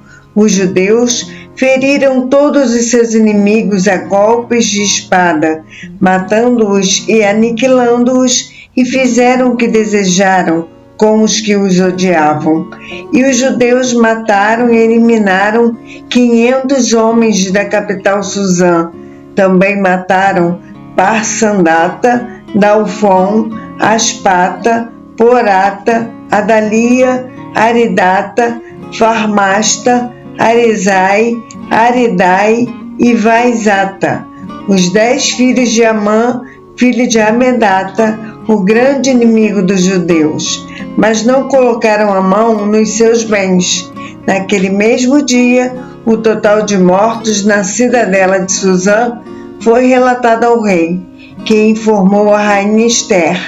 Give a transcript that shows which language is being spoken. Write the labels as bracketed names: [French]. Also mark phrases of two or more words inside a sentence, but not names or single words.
[Portuguese] Os judeus feriram todos os seus inimigos a golpes de espada, matando-os e aniquilando-os, e fizeram o que desejaram com os que os odiavam. E os judeus mataram e eliminaram 500 homens da capital Suzã. Também mataram Parsandata, Dalfon, Aspata, Porata, Adalia, Aridata, Farmasta, Arizai, Aridai e Vaizata, os 10 filhos de Amã, filho de Amedata, o grande inimigo dos judeus, mas não colocaram a mão nos seus bens. Naquele mesmo dia, o total de mortos na cidadela de Suzã foi relatado ao rei, que informou a rainha Ester.